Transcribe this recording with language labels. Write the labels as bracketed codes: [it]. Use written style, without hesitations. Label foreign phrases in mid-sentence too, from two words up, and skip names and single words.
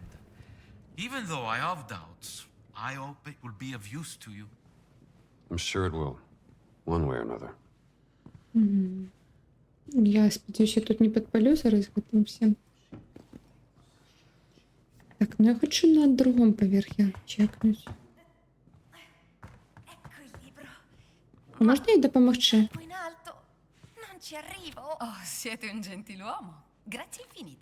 [en] Even though I have doubts, I hope it will be of use to you. I'm sure it will. One way or another. [uk] Я сподіваюся, я тут не підпалю зараз гэтым всім. Так, ну я хочу на другому поверхі чекнуть. [it] Ecco il libro. [uk] А можна їй допомогти? [it] Troppo in alto. Non ci arrivo. Oh, siete un gentiluomo. Grazie infinite.